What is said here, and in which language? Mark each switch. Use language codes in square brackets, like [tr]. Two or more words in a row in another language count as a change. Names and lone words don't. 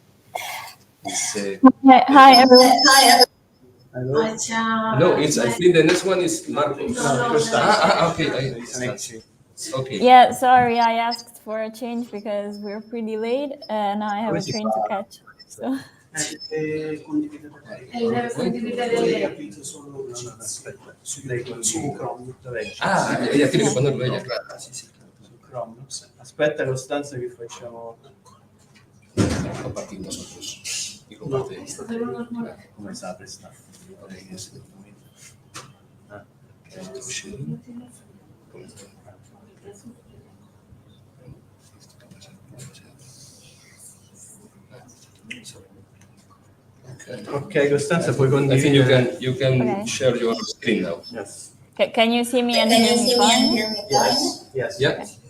[en] Hi, everyone. Hello. Hi, ciao. No, I think the next one is Marcos. Okay. It's next. Okay. Yeah, sorry, I asked for a change because we're pretty late and I have a train to catch. So [it] Condividere E deve condividere Lei lei. capito solo Aspetta. su Lei con Chrome. [es] Ella tiene que ponerlo ella, claro. [it] Su Chrome. Aspetta, Costanza, che facciamo. [es] Compartir nosotros. Y comparte. [it] Come sa questa? Ok, Costanza, puoi [en] I think [it] condividere. [en] you can Okay. share your screen now. Yes. can you see me and hear me fine? Yes. Yeah.